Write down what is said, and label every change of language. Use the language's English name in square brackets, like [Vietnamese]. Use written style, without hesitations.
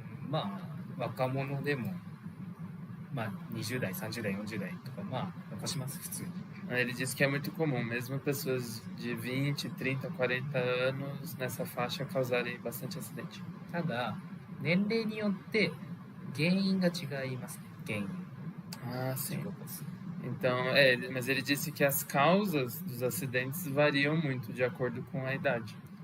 [Japanese] まあ若者でもまあ20代、30代、40代とかまあ起こします普通に。 [Portuguese] Ele disse que é muito comum, mesmo pessoas de 20, 30, 40 anos nessa faixa causarem bastante acidente. [Japanese] ただ年齢によって原因が違いますね。原因。 [Portuguese] Ah, sim. Então, mas ele disse que as causas dos acidentes variam muito de acordo com a idade.